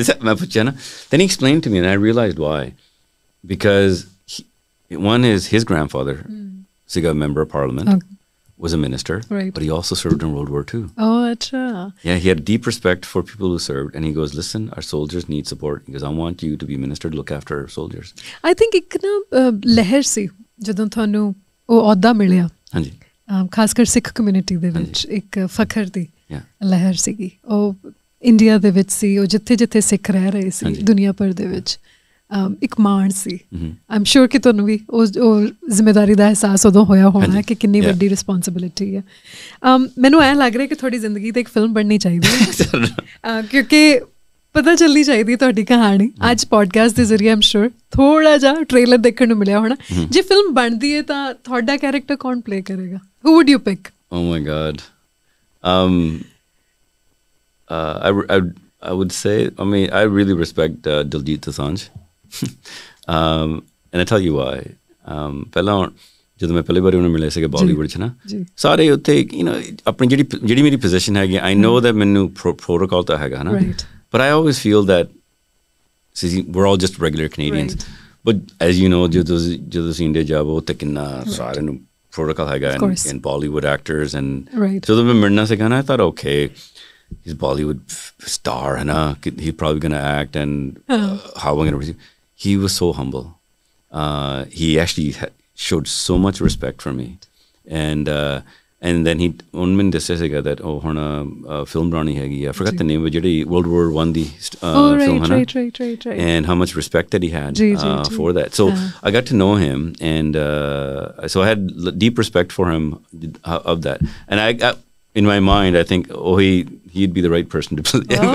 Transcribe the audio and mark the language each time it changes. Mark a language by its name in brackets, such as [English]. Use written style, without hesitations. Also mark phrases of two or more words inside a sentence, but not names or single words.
[English] Then he explained to me, and I realized why. Because one is his grandfather, Siga member of parliament, was a minister, right. but he also served in World War II. Oh, acha. Yeah, he had deep respect for people who served, and he goes, listen, our soldiers need support. He goes, I want you to be minister to look after our soldiers. I think [Punjabi] ਇੱਕ ਨਾ ਲਹਿਰ ਸੀ ਜਦੋਂ ਤੁਹਾਨੂੰ ਉਹ ਅਹੁਦਾ ਮਿਲਿਆ, ਹਾਂਜੀ, ਖਾਸ ਕਰ ਸਿੱਖ ਕਮਿਊਨਿਟੀ ਦੇ ਵਿੱਚ ਇੱਕ ਫਖਰ ਦੀ [English] Yeah. [Punjabi] ਲਹਿਰ ਸੀਗੀ। ਉਹ ਇੰਡੀਆ ਦੇ ਵਿੱਚ ਸੀ, ਉਹ ਜਿੱਥੇ ਜਿੱਥੇ ਸਿੱਖ ਰਹਿ ਰਹੇ ਸੀ ਦੁਨੀਆ ਭਰ ਦੇ ਵਿੱਚ, ਇੱਕ ਮਾਣ ਸੀ। [English] I'm sure [Punjabi] ਕਿ ਤੁਹਾਨੂੰ ਵੀ ਉਹ ਜ਼ਿੰਮੇਵਾਰੀ ਦਾ ਅਹਿਸਾਸ ਉਦੋਂ ਹੋਇਆ ਹੋਣਾ ਕਿ ਕਿੰਨੀ ਵੱਡੀ ਰਿਸਪੌਂਸਿਬਿਲਿਟੀ ਹੈ। ਮੈਨੂੰ ਐਂ ਲੱਗ ਰਿਹਾ ਕਿ ਤੁਹਾਡੀ ਜ਼ਿੰਦਗੀ 'ਤੇ ਇੱਕ ਫਿਲਮ ਬਣਨੀ ਚਾਹੀਦੀ ਹੈ, ਕਿਉਂਕਿ ਪਤਾ ਚੱਲਣੀ ਚਾਹੀਦੀ ਤੁਹਾਡੀ ਕਹਾਣੀ। ਅੱਜ ਪੋਡਕਾਸਟ ਦੇ ਜ਼ਰੀਏ [English] I'm sure [Punjabi] ਥੋੜ੍ਹਾ ਜਿਹਾ ਟ੍ਰੇਲਰ ਦੇਖਣ ਨੂੰ ਮਿਲਿਆ ਹੋਣਾ। ਜੇ ਫਿਲਮ ਬਣਦੀ ਹੈ ਤਾਂ ਤੁਹਾਡਾ ਕੈਰੈਕਟਰ ਕੌਣ ਪਲੇ ਕਰੇਗਾ? [English] Who would you pick? Oh my God. I would say, I mean, I really respect Diljit Dosanjh. And I tell you why. [Punjabi] ਪਹਿਲਾਂ ਜਦੋਂ ਮੈਂ ਪਹਿਲੀ ਵਾਰੀ ਉਹਨੂੰ ਮਿਲਿਆ ਸੀਗਾ ਬਾਲੀਵੁੱਡ 'ਚ ਨਾ, ਸਾਰੇ ਉੱਥੇ ਆਪਣੀ ਜਿਹੜੀ ਮੇਰੀ ਪੋਜੀਸ਼ਨ ਹੈਗੀ, [English] I know that [Punjabi] ਮੈਨੂੰ ਪ੍ਰੋਟੋਕਾਲ ਤਾਂ ਹੈਗਾ ਨਾ, [English] but I always feel that we're all just regular Canadians. But as you know, [Punjabi] ਜਦੋਂ ਅਸੀਂ ਇੰਡੀਆ ਜਾਵੋ ਤਾਂ ਕਿੰਨਾ ਸਾਰਿਆਂ ਨੂੰ protocol ਹੈਗਾ [English] and Bollywood actors, [Punjabi] and ਜਦੋਂ ਮੈਂ ਮਿਲਣਾ ਸੀਗਾ ਨਾ, [English] I thought, okay, he's a Bollywood star, and he's probably going to act, and how am I going to receive? He was so humble. He actually showed so much respect for me, and then he [Punjabi] ਮੈਨੂੰ ਦੱਸਿਆ ਸੀਗਾ [English] that [Punjabi] ਹੁਣ film ਬਣਾਉਣੀ ਹੈਗੀ, [English] I forgot the name, but ਜਿਹੜੀ World War I ਦੀ film, right, and how much respect that he had for that. So I got to know him, and so I had deep respect for him of that, and I in my mind, I think, he'd be the right person to play.